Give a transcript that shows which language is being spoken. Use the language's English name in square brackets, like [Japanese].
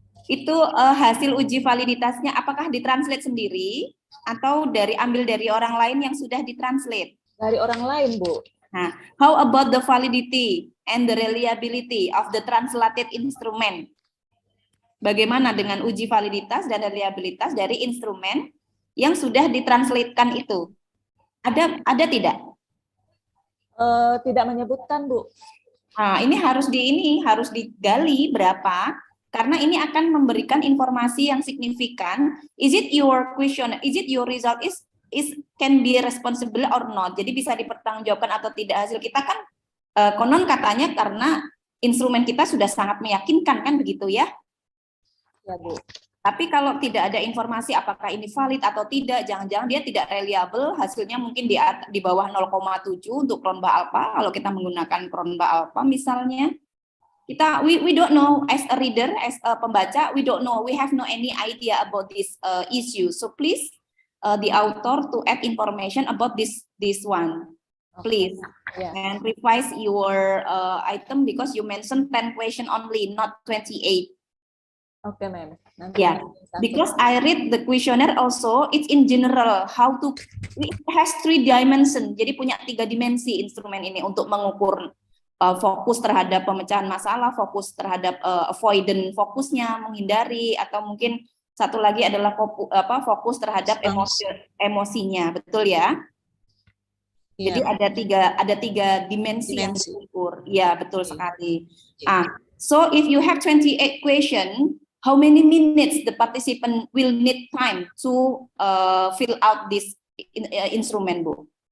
[Indonesian] Itu hasil uji validitasnya apakah ditranslate sendiri atau ambil dari orang lain yang sudah ditranslate? Dari orang lain, Bu. [English] Nah, how about the validity and the reliability of the translated instrument? [Indonesian] Bagaimana dengan uji validitas dan reliabilitas dari instrumen yang sudah ditranslatekan itu? Ada tidak? Tidak menyebutkan, Bu. Nah, ini harus digali berapa, karena ini akan memberikan informasi yang signifikan. [English] Is it your result is can be responsible or not? [Indonesian] Jadi bisa dipertanggungjawabkan atau tidak hasil kita kan konon katanya karena instrumen kita sudah sangat meyakinkan kan begitu ya? Ya, Bu. Tapi kalau tidak ada informasi apakah ini valid atau tidak, jangan-jangan dia tidak reliable, hasilnya mungkin di bawah 0,7 untuk Cronbach alpha. Kalau kita menggunakan Cronbach alpha misalnya, [English] we don't know as a reader, as a pembaca, we don't know, we have no any idea about this issue. So please the author to add information about this one, please. Yeah. And revise your item because you mentioned 10 question only, not 28. Okay, ma'am. Yeah, because I read the questionnaire also, it's in general it has 3 dimension. [Indonesian] Jadi punya 3 dimensi instrumen ini untuk mengukur fokus terhadap pemecahan masalah, fokus terhadap avoidant fokusnya, menghindari, atau mungkin satu lagi adalah fokus terhadap emosinya, betul ya? [English] Yeah. [Indonesian] Jadi ada tiga dimensi yang diukur. Ya, betul sekali. [English] So if you have 28 question, how many minutes the participant will need time to fill out this instrument, Bu?